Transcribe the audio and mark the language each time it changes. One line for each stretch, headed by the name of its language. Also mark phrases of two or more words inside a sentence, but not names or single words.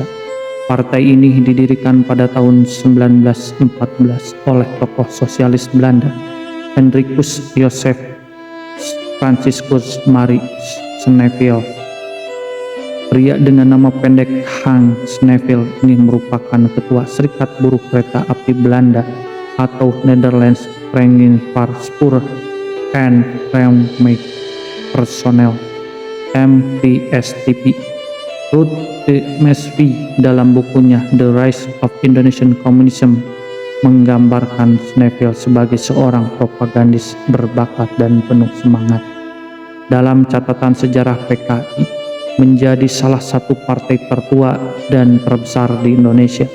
Indonesian: Partai ini didirikan pada tahun 1914 oleh tokoh sosialis Belanda, Hendrikus Joseph Franciscus Marie Snevely. Pria dengan nama pendek Hans Snevely ini merupakan ketua Serikat Buruh Kereta Api Belanda atau Netherlands Vereniging voor Spoor en Tramweg Personeel (MTSTP). Ruth de Mesvi dalam bukunya The Rise of Indonesian Communism menggambarkan Snevely sebagai seorang propagandis berbakat dan penuh semangat. Dalam catatan sejarah, PKI menjadi salah satu partai tertua dan terbesar di Indonesia.